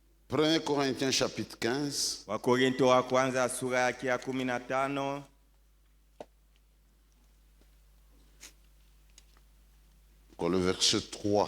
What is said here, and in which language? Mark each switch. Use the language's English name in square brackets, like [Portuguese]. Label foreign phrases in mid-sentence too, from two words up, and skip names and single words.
[French] 1 Corinthiens chapitre 15. [Swahili] Wakorintho wa kwanza sura yake ya 15. [French] Pour le verset 3.